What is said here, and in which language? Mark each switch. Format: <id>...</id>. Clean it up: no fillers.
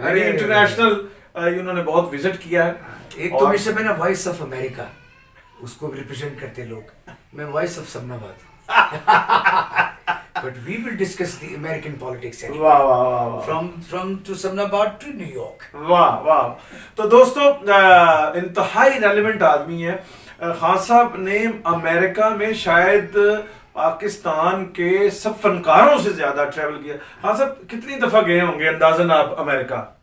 <hi>अरे इंटरनेशनल उन्होंने बहुत विजिट किया है. एक तो मेरे से मैंने वॉइस ऑफ अमेरिका उसको रिप्रेजेंट करते लोग. मैं voice of Samanabad.</hi> <en>But we will discuss the American politics anyway.</en> <hi>वाह वाह वाह वाह.</hi> <en>From to Samnabad to New York.</en> <hi>वाह वाह. तो दोस्तों, इंतहाई रेलेवेंट आदमी है. खान साहब ने अमेरिका में शायद पाकिस्तान के सब फनकारों से ज्यादा ट्रैवल किया. खान साहब कितनी दफा गए होंगे अंदाजन आप अमेरिका?</hi>